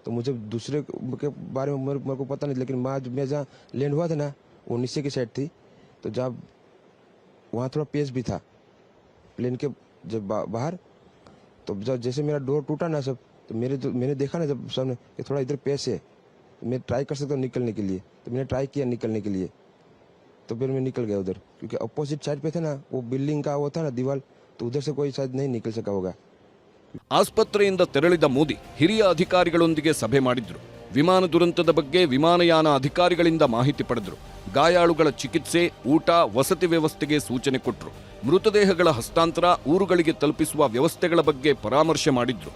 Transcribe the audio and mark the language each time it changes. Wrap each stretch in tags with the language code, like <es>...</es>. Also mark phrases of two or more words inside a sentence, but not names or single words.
<hi>तो मुझे दूसरे के बारे में मेरे को पता नहीं, लेकिन मैं जहाँ लैंड हुआ था ना वो नीचे की साइड थी, तो जब वहाँ थोड़ा पेस भी था प्लेन के जब बाहर, तो जब जैसे मेरा डोर टूटा ना सब, तो मैंने देखा ना जब सामने कि थोड़ा इधर पेस है, मैं ट्राई कर सकता हूँ निकलने के लिए, तो मैंने ट्राई किया निकलने के लिए, तो फिर मैं निकल गया उधर, क्योंकि अपोजिट साइड पे थे ना वो बिल्डिंग का वो था ना दीवार, तो उधर से कोई शायद नहीं निकल सका होगा।</hi> <kn>ಆಸ್ಪತ್ರೆಯಿಂದ ತೆರಳಿದ ಮೋದಿ ಹಿರಿಯ ಅಧಿಕಾರಿಗಳೊಂದಿಗೆ ಸಭೆ ಮಾಡಿದ್ರು. ವಿಮಾನ ದುರಂತದ ಬಗ್ಗೆ ವಿಮಾನಯಾನ ಅಧಿಕಾರಿಗಳಿಂದ ಮಾಹಿತಿ ಪಡೆದರು. ಗಾಯಾಳುಗಳ ಚಿಕಿತ್ಸೆ, ಊಟ, ವಸತಿ ವ್ಯವಸ್ಥೆಗೆ ಸೂಚನೆ ಕೊಟ್ಟರು. ಮೃತದೇಹಗಳ ಹಸ್ತಾಂತರ, ಊರುಗಳಿಗೆ ತಲುಪಿಸುವ ವ್ಯವಸ್ಥೆಗಳ ಬಗ್ಗೆ ಪರಾಮರ್ಶೆ ಮಾಡಿದ್ರು.</kn>